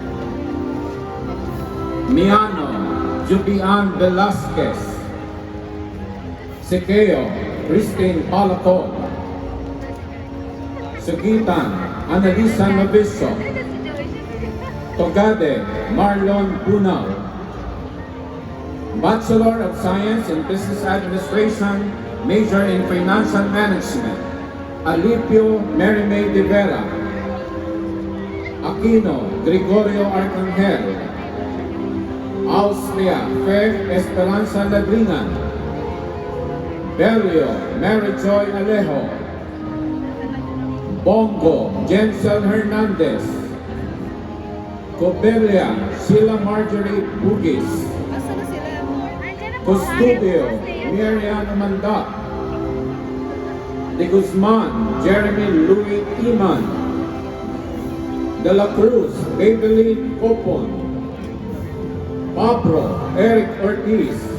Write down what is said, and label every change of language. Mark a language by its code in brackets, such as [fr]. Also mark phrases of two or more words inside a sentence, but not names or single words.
[en] Miano Julian Velasquez, Siqueo Christine Palacon, Sugitan Analisa Novicio, Togade Marlon Bunal, Bachelor of Science in Business Administration, major in Financial Management, Alipio Merimay de Vera, Aquino Gregorio Arcangel, Austria, Fe Esperanza Ladringan, Belio, Mary Joy Alejo, Bongo, Jensel Hernandez, Cobelia, Sheila Marjorie Bugis, Custodio, Miriam Amanda, De Guzman, Jeremy Louis Iman, De La Cruz, Maybelline Copon, Pablo Eric Ortiz,